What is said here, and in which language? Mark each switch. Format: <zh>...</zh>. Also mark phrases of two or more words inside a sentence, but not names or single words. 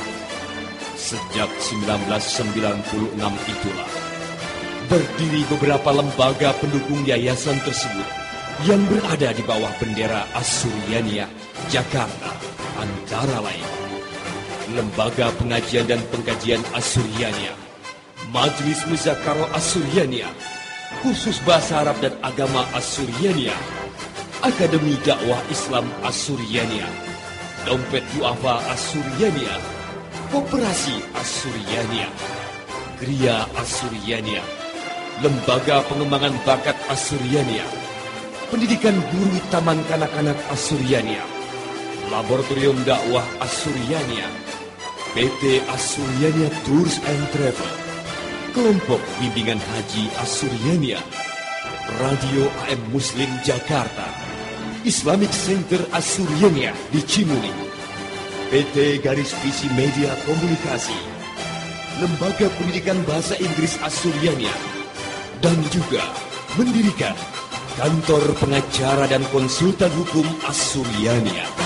<id>Sejak 1996 itulah berdiri beberapa lembaga pendukung yayasan tersebut yang berada di bawah bendera As-Suryaniyah Jakarta, antara lain Lembaga Pengajian dan Pengkajian As-Suryaniyah, Majelis Muzakarah As-Suryaniyah, Kursus Bahasa Arab dan Agama As-Suryaniyah, Akademi Dakwah Islam As-Suryaniyah, Dompet Duafa As-Suryaniyah, Koperasi As-Suryaniyah, Gria As-Suryaniyah, Lembaga Pengembangan Bakat As-Suryaniyah, Pendidikan Guru Taman Kanak-Kanak As-Suryaniyah, Laboratorium Dakwah As-Suryaniyah, PT As-Suryaniyah</id> <en>Tours and Travel,</en> <id>Kelompok Bimbingan Haji As-Suryaniyah, Radio AM Muslim Jakarta,</id> <en>Islamic Center</en> <id>As-Suryaniyah di Cimuni, PT Garis Visi Media Komunikasi, Lembaga Pendidikan Bahasa Inggris As-Suryaniyah, dan juga mendirikan Kantor Pengacara dan Konsultan Hukum As-Suryaniyah.</id>